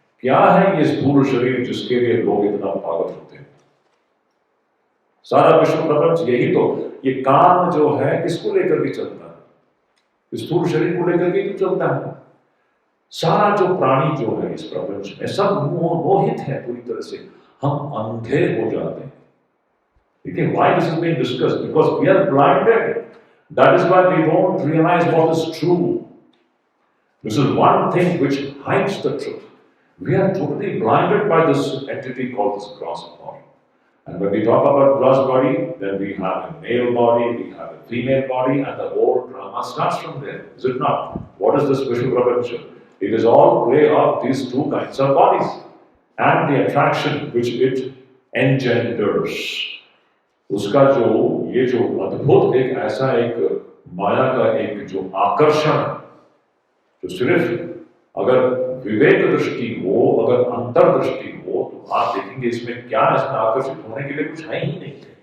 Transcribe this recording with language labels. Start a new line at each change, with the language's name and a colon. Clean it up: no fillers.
Hindi: क्या है ये स्थूल शरीर जिसके लिए लोग इतना पागल होते हैं? सारा विश्व प्रपंच यही तो, ये काम जो है किसको लेकर के चलता है? स्थूल शरीर को लेकर के क्यों चलता है? सारा जो प्राणी जो है इस प्रपंच में सब मोहित है पूरी तरह से। हम अंधे हो जाते हैं।
English: देखिए why this is being discussed, because we are blinded. That is why we don't realize what is true. This is one thing which hides the truth. We are totally blinded by this entity called this gross body. And when we talk about gross body, then we have a male body, we have a female body, and the whole drama starts from there. Is it not? What is this Vishnu Prapancha? It is all play of these two kinds of bodies and the attraction which it engenders.
Hindi: उसका जो ये जो अद्भुत एक ऐसा एक माया का एक जो आकर्षण, जो सिर्फ अगर विवेक दृष्टि हो, अगर अंतर दृष्टि हो, तो आप देखेंगे इसमें क्या, इसमें आकर्षित होने के लिए कुछ है ही नहीं।